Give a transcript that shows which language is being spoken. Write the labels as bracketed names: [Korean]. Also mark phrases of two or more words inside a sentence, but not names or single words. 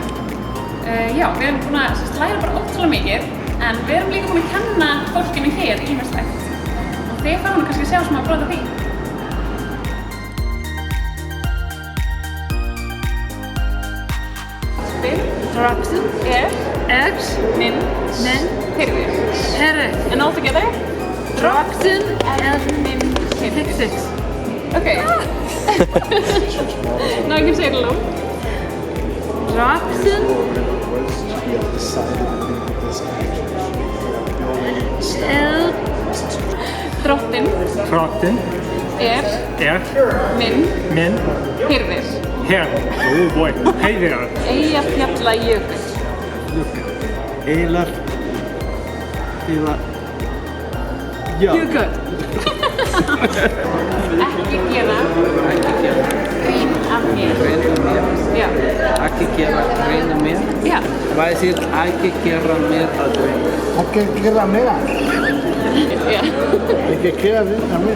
[Icelandic] Já, við erum búin að læra bara ótrúlega mikið en við erum líka búin að kenna fólkinu hér ýmislegt og þið fáum kannski að sjá smá brot af því. Drakten, min, Hirðir. [English] and all together? Drakten and min Fix it. Okay. Now you can say it alone. [Icelandic] Drakten Drottinn minn Hirðir. [English] Oh boy, heiðir. [Icelandic] Eyjafjallajökull. Eilar. Já. [English] You're good. [Icelandic] Ekki gera grín af mér. Já. Ekki gera grín af mér? Já. Hvað þýðir ekki gera mér að grín? Ekki gera meira. Já. Ekki gera meira.